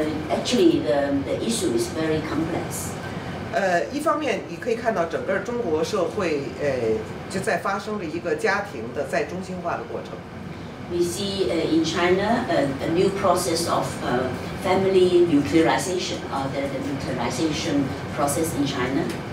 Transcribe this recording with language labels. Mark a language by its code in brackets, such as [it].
[en] Actually, the issue is very complex. [zh] 一方面，你可以看到整个中国社会，就在发生着一个家庭的再中心化的过程。 [en] We see in China a new process of family nuclearization, the nuclearization process in China.